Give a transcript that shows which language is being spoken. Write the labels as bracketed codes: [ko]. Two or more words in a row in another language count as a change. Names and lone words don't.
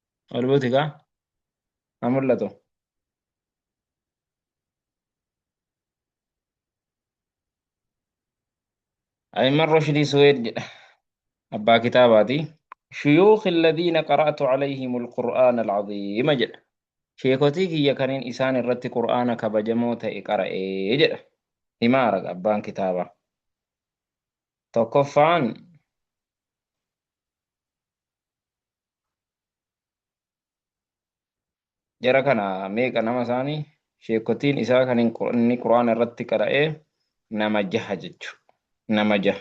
[om] Olbuutika haa mul'atu. Ayman Rushdi Suweed jedha abbaa kitaabaati. [ar] شيوخ الذين قرأت عليهم القرآن العظيم جدا [om] sheekotii kiyya kaniin isaan irratti qur'aana kabajamoo ta'e qara'ee jedha himaara abbaan kitaabaa. Tokkoffaan jara kana meeqa nama isaanii sheekotiin isaa kan inni qur'aana irratti qara'ee nama jaha jechu nama jaha.